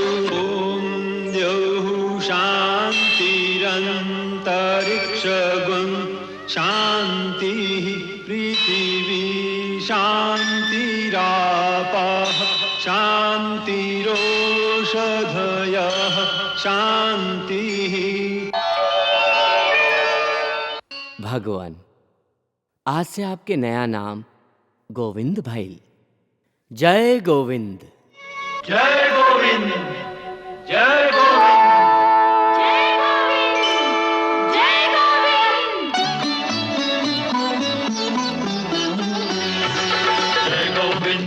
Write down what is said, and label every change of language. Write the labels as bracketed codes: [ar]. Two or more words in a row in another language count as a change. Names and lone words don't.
[sa] ॐ द्यौः शान्तिरन्तरिक्षगुं शान्तिः पृथिवी शान्तिरापः शान्तिरोषधयः शान्तिः। [bho] भगवान, आज से आपके नया नाम गोविंद भाई। जय गोविंद, जय गोविंद, जय गोविंद, जय गोविंद, जय गोविंद,